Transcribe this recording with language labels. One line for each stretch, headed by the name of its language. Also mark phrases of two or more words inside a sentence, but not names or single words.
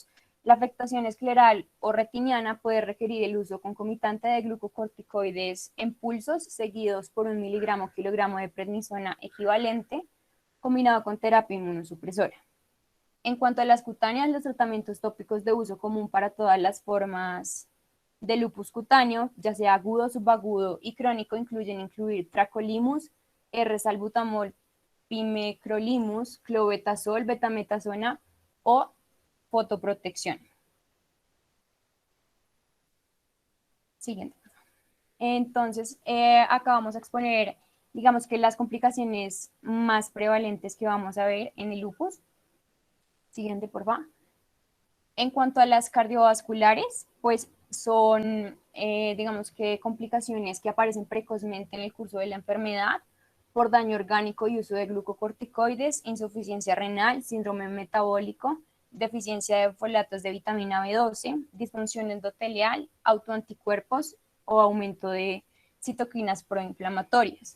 Spanish: La afectación escleral o retiniana puede requerir el uso concomitante de glucocorticoides en pulsos seguidos por 1 miligramo kilogramo de prednisona equivalente combinado con terapia inmunosupresora. En cuanto a las cutáneas, los tratamientos tópicos de uso común para todas las formas de lupus cutáneo, ya sea agudo, subagudo y crónico, incluyen tracolimus, R-salbutamol, pimecrolimus, clobetasol, betametasona o fotoprotección. Siguiente. Entonces, acá vamos a exponer, digamos que las complicaciones más prevalentes que vamos a ver en el lupus. Siguiente, por favor. En cuanto a las cardiovasculares, son, digamos que complicaciones que aparecen precozmente en el curso de la enfermedad por daño orgánico y uso de glucocorticoides, insuficiencia renal, síndrome metabólico, deficiencia de folatos de vitamina B12, disfunción endotelial, autoanticuerpos o aumento de citoquinas proinflamatorias.